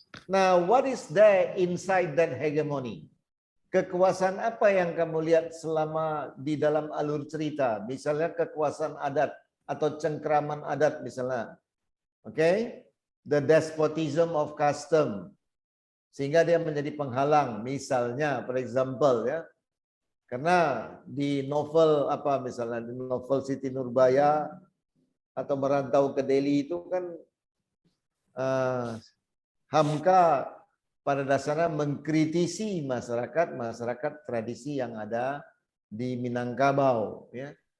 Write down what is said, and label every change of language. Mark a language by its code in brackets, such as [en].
[en] Now, what is there inside that hegemony? [id] Kekuasaan apa yang kamu lihat selama di dalam alur cerita? Misalnya kekuasaan adat atau cengkraman adat misalnya. Oke? [en] The despotism of custom. [id] Sehingga dia menjadi penghalang. Misalnya, [en] for example [id] ya. Karena di novel apa misalnya di novel Siti Nurbaya atau Merantau ke Delhi itu kan Hamka pada dasarnya mengkritisi masyarakat tradisi yang ada di Minangkabau ya.